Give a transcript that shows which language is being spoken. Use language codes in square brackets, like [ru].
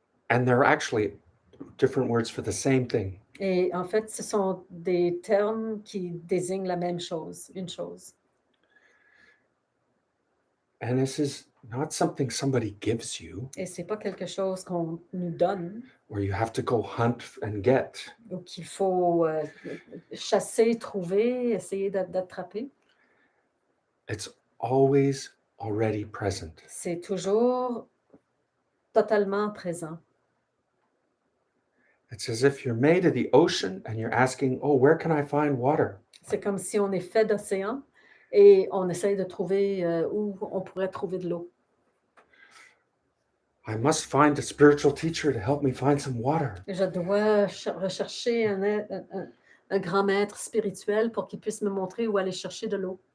[en] And they're actually different words for the same thing. [fr] Et en fait, ce sont des termes qui désignent la même chose, une chose. [en] And this is not something somebody gives you, [fr] Et c'est pas quelque chose qu'on nous donne [en] where you have to go hunt and get. [fr] ou qu'il faut chasser, trouver, essayer d'attraper. [en] It's always already present. [fr] C'est toujours totalement présent. [en] It's as if you're made of the ocean and you're asking, oh, where can I find water? [fr] C'est comme si on est fait d'océan et on essaye de trouver où on pourrait trouver de l'eau. [en] I must find a spiritual teacher to help me find some water. [fr] Je dois rechercher un grand maître spirituel pour qu'il puisse me montrer où aller chercher de l'eau.